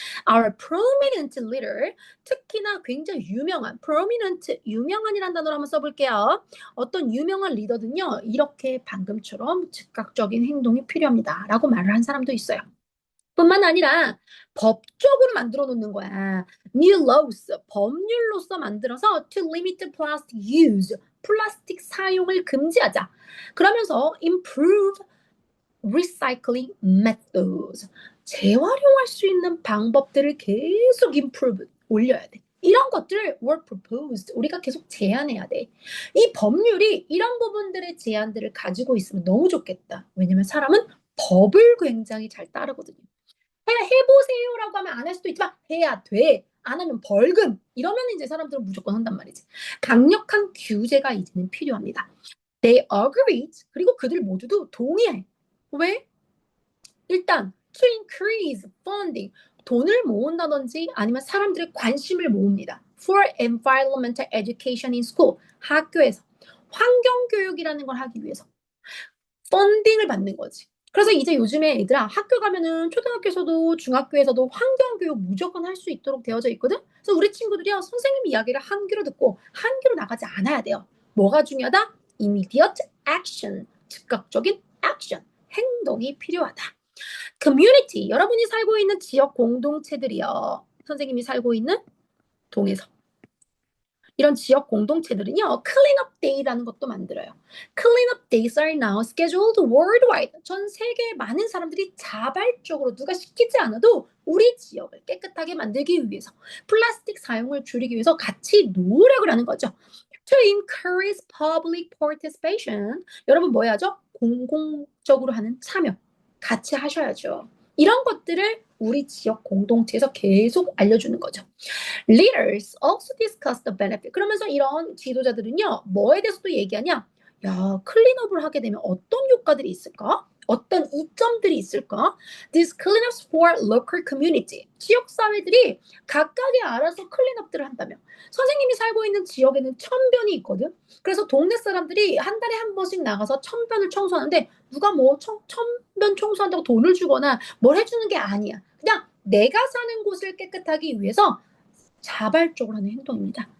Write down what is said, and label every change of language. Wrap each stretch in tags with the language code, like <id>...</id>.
<en>Our prominent leader,</en> <ko>특히나 굉장히 유명한, prominent, 유명한이라는 단어를 한번 써볼게요. 어떤 유명한 리더는요, 이렇게 방금처럼 즉각적인 행동이 필요합니다. 라고 말을 한 사람도 있어요. 뿐만 아니라 법적으로 만들어 놓는 거야.</ko> <en>New laws,</en> <ko>법률로서 만들어서</ko> <en>to limit plastic use,</en> <ko>플라스틱 사용을 금지하자. 그러면서</ko> <en>improve recycling methods,</en> <ko>재활용할 수 있는 방법들을 계속 improve, 올려야 돼. 이런 것들을</ko> <en>were proposed,</en> <ko>우리가 계속 제안해야 돼. 이 법률이 이런 부분들의 제안들을 가지고 있으면 너무 좋겠다. 왜냐면 사람은 법을 굉장히 잘 따르거든요. 해보세요라고 하면 안 할 수도 있지만 해야 돼. 안 하면 벌금. 이러면 이제 사람들은 무조건 한단 말이지. 강력한 규제가 이제는 필요합니다.</ko> <en>They agreed,</en> <ko>그리고 그들 모두도 동의해. 왜? 일단</ko> <en>to increase funding,</en> <ko>돈을 모은다든지 아니면 사람들의 관심을 모읍니다.</ko> <en>For environmental education in school.</en> <ko>학교에서 환경교육이라는 걸 하기 위해서 펀딩을 받는 거지. 그래서 이제 요즘에 얘들아 학교 가면은 초등학교에서도 중학교에서도 환경교육 무조건 할 수 있도록 되어져 있거든. 그래서 우리 친구들이요 선생님 이야기를 한 귀로 듣고 한 귀로 나가지 않아야 돼요. 뭐가 중요하다?</ko> <en>Immediate action.</en> <ko>즉각적인 액션. 행동이 필요하다. Community. 여러분이 살고 있는 지역 공동체들이요. 선생님이 살고 있는 동에서. 이런 지역 공동체들은요, Cleanup Day라는 것도 만들어요.</ko> <en>Cleanup Days are now scheduled worldwide.</en> <ko>전 세계의 많은 사람들이 자발적으로 누가 시키지 않아도 우리 지역을 깨끗하게 만들기 위해서 플라스틱 사용을 줄이기 위해서 같이 노력을 하는 거죠.</ko> <en>To encourage public participation.</en> <ko>여러분 뭐 해야죠? 공공적으로 하는 참여. 같이 하셔야죠. 이런 것들을 우리 지역 공동체에서 계속 알려주는 거죠.</ko> <en>Leaders also discuss the benefit.</en> <ko>그러면서 이런 지도자들은요, 뭐에 대해서도 얘기하냐? 야, 클린업을 하게 되면 어떤 효과들이 있을까? 어떤 이점들이 있을까?</ko> <en>These cleanups for local community.</en> <ko>지역 사회들이 각각이 알아서 클린업들을 한다면 선생님이 살고 있는 지역에는 1000변이 있거든. 그래서 동네 사람들이 한 달에 한 번씩 나가서 1000변을 청소하는데 누가 뭐 1000변 청소한다고 돈을 주거나 뭘 해주는 게 아니야. 그냥 내가 사는 곳을 깨끗하기 위해서 자발적으로 하는 행동입니다.</ko>